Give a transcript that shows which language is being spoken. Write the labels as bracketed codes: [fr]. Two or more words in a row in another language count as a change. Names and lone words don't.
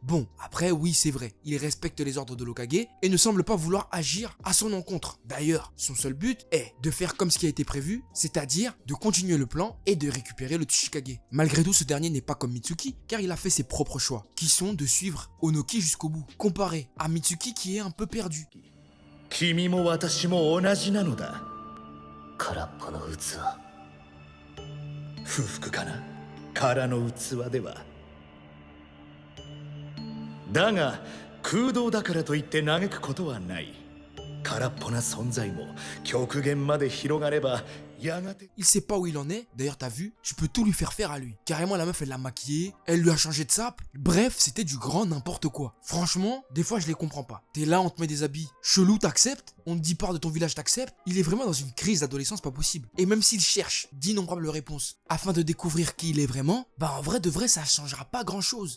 [fr] Bon, après oui c'est vrai, il respecte les ordres de l'Hokage et ne semble pas vouloir agir à son encontre. D'ailleurs, son seul but est de faire comme ce qui a été prévu, c'est-à-dire de continuer le plan et de récupérer le Tsuchikage. Malgré tout, ce dernier n'est pas comme Mitsuki, car il a fait ses propres choix, qui sont de suivre Onoki jusqu'au bout, comparé à Mitsuki qui est un peu perdu. [ja] 君も私も同じなのだ。空っぽの器。不服かな？空の器では。だが空洞だからといって嘆くことはない。空っぽな存在も極限まで広がれば。 [fr] Il sait pas où il en est, d'ailleurs t'as vu, tu peux tout lui faire faire à lui. Carrément la meuf elle l'a maquillé, elle lui a changé de sape, bref c'était du grand n'importe quoi. Franchement, des fois je les comprends pas. T'es là, on te met des habits chelous, t'acceptes, on te dit part de ton village, t'acceptes. Il est vraiment dans une crise d'adolescence pas possible. Et même s'il cherche d'innombrables réponses afin de découvrir qui il est vraiment, bah en vrai de vrai ça changera pas grand chose.